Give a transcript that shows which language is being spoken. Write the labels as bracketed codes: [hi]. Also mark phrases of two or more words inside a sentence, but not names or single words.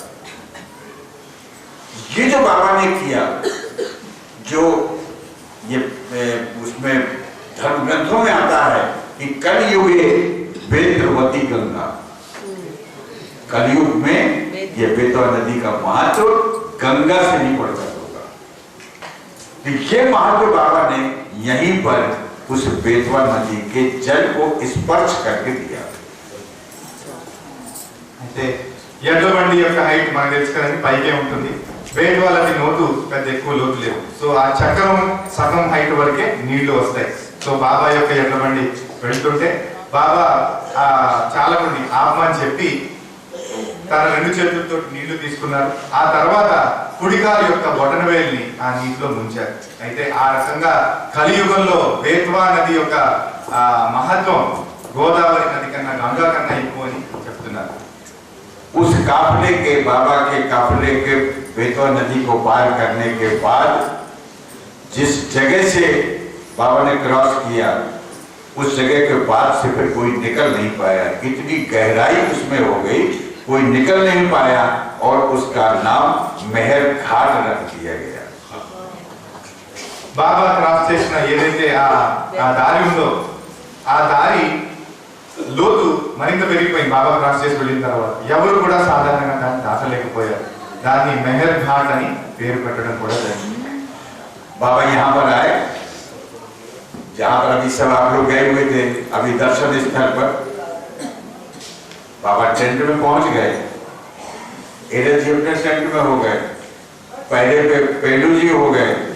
[hi] ये जो बाबा ने किया, जो ये उसमें धर्म ग्रंथों में आता है कि कलयुगे बेतवती गंगा, कलयुग में ये बेतवा नदी का महत्व गंगा से नहीं बढ़ होगा। ये महत्व बाबा ने यहीं पर उस बेतवा नदी के जल को स्पर्श करके दिया। [te] అయితే ఎడ్లబండి యొక్క హైట్ మనకు తెలుసు కదండి, పైకే ఉంటుంది. బేట్వాలకి నోటు పెద్ద ఎక్కువ లోతు లేదు. సో ఆ చక్రం సగం హైట్ వరకే నీళ్లు వస్తాయి. సో బాబా యొక్క ఎడ్లబండి వెళ్తుంటే బాబా ఆ చాలా మంది ఆపమని చెప్పి తన 2 చేతులతో నీళ్లు తీసుకున్నారు. ఆ తర్వాత కుడికాలు యొక్క బొటనవేలిని ఆ నీటిలో ముంచారు. అయితే ఆ రకంగా కలియుగంలో బేత్వా నది యొక్క మహత్వం గోదావరి నది కన్నా, గంగా కన్నా ఎక్కువ అని చెప్తున్నారు. [hi] उस काफले के, बाबा के काफले के बेतवा नदी को पार करने के बाद जिस जगह से बाबा ने क्रॉस किया, उस जगह के बाद से फिर कोई निकल नहीं पाया। इतनी गहराई उसमें हो गई, कोई निकल नहीं पाया और उसका नाम मेहर घाट रख दिया गया। [te] బాబా క్రాస్ చేసిన ఏదైతే ఆ దారి ఉందో ఆ దారి లోతు మరింత పెరిగిపోయింది. బాబా క్రాస్ చేసి వెళ్ళిన తర్వాత ఎవరు కూడా సాధారణంగా దాన్ని దాటలేకపోయారు. దాన్ని మెహర్ ఘాట్ అని పేరు పెట్టడం కూడా జరిగింది. [hi] बाबा यहाँ पर आए, जहाँ पर अभी सब आप लोग गए हुए थे, अभी दर्शन स्थल पर बाबा टेंट में पहुंच गए। एरज जी अपने टेंट में हो गए, पहले पे पेलू जी हो गए।